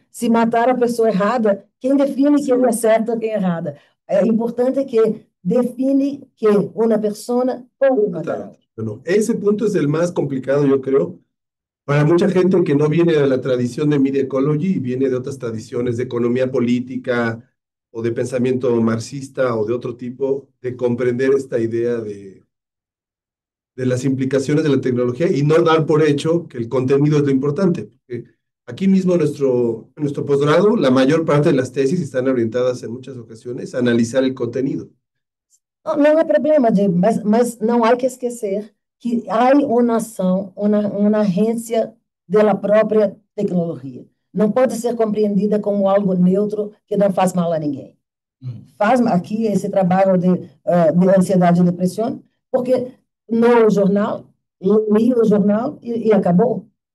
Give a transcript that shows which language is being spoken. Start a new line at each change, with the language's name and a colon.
Portuguese: Se matar a pessoa errada, quem define quem é certa ou quem é errada? É importante que define que uma pessoa pode matar.
Spanish: Bueno, ese punto es el más complicado, yo creo, para mucha gente que no viene de la tradición de Media Ecology y viene de otras tradiciones de economía política o de pensamiento marxista o de otro tipo, de comprender esta idea de las implicaciones de la tecnología y no dar por hecho que el contenido es lo importante. Porque aquí mismo en nuestro posgrado, la mayor parte de las tesis están orientadas en muchas ocasiones a analizar el contenido.
Portuguese: Não é problema, mas não há que esquecer que há uma ação, uma agência da própria tecnologia. Não pode ser compreendida como algo neutro que não faz mal a ninguém. Faz aqui esse trabalho de ansiedade e depressão, porque no jornal, li o jornal e acabou.